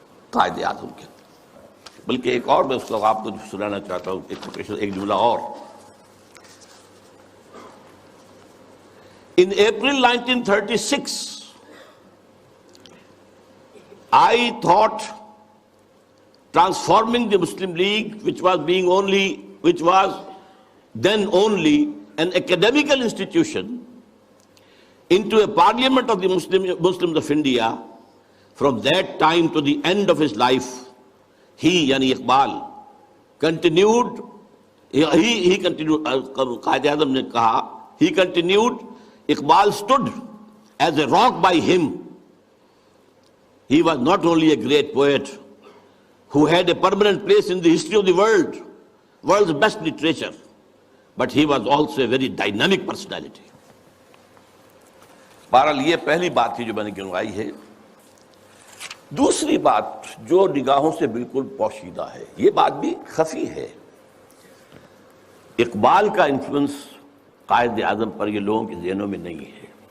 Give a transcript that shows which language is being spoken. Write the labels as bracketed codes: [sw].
[ur] قائد اعظم کے۔ بلکہ ایک اور میں اس کو آپ کو سنانا چاہتا ہوں، ایک جملہ اور۔ [en] In April 1936, I thought transforming the Muslim League, which was then only an academical institution, into a parliament of the Muslims of India. From that time to the end of his life, he, yani Iqbal, continued, he continued, [ur] Qaid Azam ne kaha, [en] he continued, Iqbal stood as a rock by him. He was not only a great poet who had a permanent place in the history of the world's best literature, but he was also a very dynamic personality. [ur] بہرحال یہ پہلی بات تھی جو میں نے گنوائی ہے۔ دوسری بات جو نگاہوں سے بالکل پوشیدہ ہے، یہ بات بھی خفی ہے، اقبال کا انفلوئنس قائد اعظم پر یہ لوگوں کے ذہنوں میں نہیں ہے،